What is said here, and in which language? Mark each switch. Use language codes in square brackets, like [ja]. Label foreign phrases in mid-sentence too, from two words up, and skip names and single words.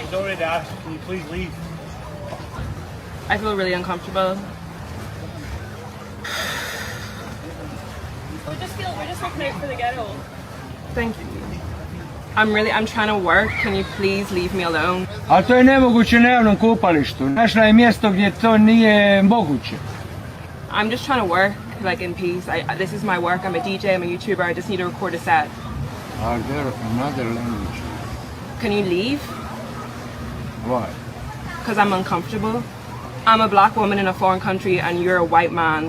[en] She's already asked. Can you please leave? I feel really uncomfortable. We're just looking out for the ghetto. Thank you. I'm trying to work. Can you please leave me alone? [hr] A to je nemoguće na javnom kupalištu. Našla je mjesto gdje to nije moguće. [en] I'm just trying to work, like in peace. This is my work. I'm a DJ. I'm a YouTuber. I just need to record a set. Are there another language? Can you leave? Why? Because I'm uncomfortable. I'm a black woman in a foreign country, and you're a white man.